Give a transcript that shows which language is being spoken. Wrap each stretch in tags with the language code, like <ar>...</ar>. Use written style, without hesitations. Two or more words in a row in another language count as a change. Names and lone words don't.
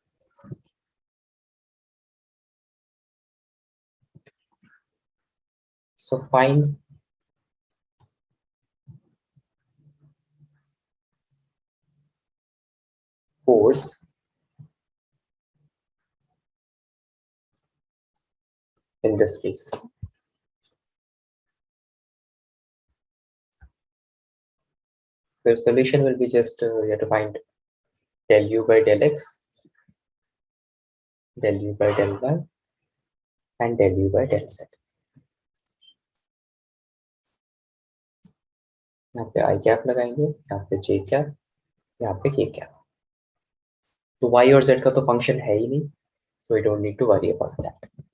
<en>So find force in this case. The solution will be just you have to find del u by del x, del u by del y, and del u by del z.</en> <hi>यहाँ पे</hi> <en>i cap</en> <hi>लगाएंगे, यहाँ पे</hi> <en>j cap,</en> <hi>यहाँ पे</hi> <en>k cap.</en> <hi>तो y और z का तो फंक्शन है ही नहीं,</hi> <en>so we don't need to worry about that.</en>